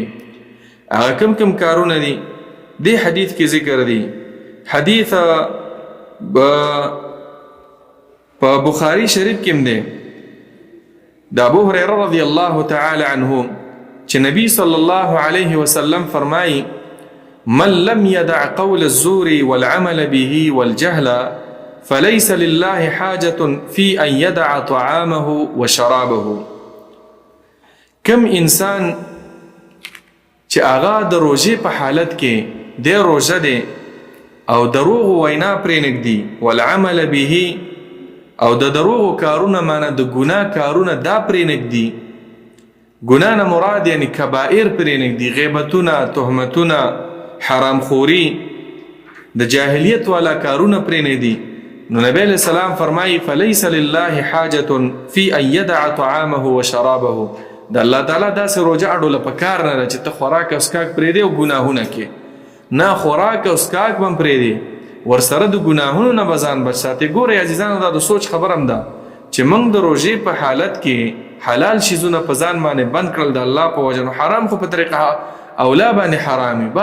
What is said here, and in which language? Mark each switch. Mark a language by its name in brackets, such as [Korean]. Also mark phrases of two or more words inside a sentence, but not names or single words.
[Pashto] هغه کم کارونه دي دې حدیث کې ذکر دي. حدیث په بخاری شریف کې هم دی د ابو هریره [Arabic] رضی الله تعالی عنه [Pashto] چې نبی [Arabic] صلی الله علیه وسلم [Pashto] فرمایي [Arabic] من لم يدع قول الزور والعمل به والجهل فليس لله حاجة في أن يدع طعامه وشرابه. [Pashto] کم انسان چې هغه د روژې په حالت کې د روژه دی او دروغ وینا پرې نږدي، [Arabic] والعمل به [Pashto] او د دروغ کارونه معنی د ګناه کارونه دا پرې نږدي. ګناه نه مراد یعنی کبائر پرې نږدي، غیبتونه، تهمتونه، حرام خوري، د جاهلیت والا کارونه پرې نږدي. نو نبی [Arabic] علیہ السلام [Pashto] فرمایي [Arabic] فلیس لله حاجة فی ان یدع طعامه وشرابه. [Pashto] د الله تعالی داسې روژه اډوله په کار نه ده چې ته خوراک او څښاک پرېږدې او ګناهونه کې. نه، خوراک او څښاک به هم پرېږدې، ورسره د ګناهونو نه به ځان بچ ساتې. ګورئ عزیزانو، دا د سوچ خبره هم ده چې موږ د روژې په حالت کې حلال شیزونه په ځان باندې بند کړل د الله په وجه، نو حرام خو په طریقه اولا باندې حرام وي.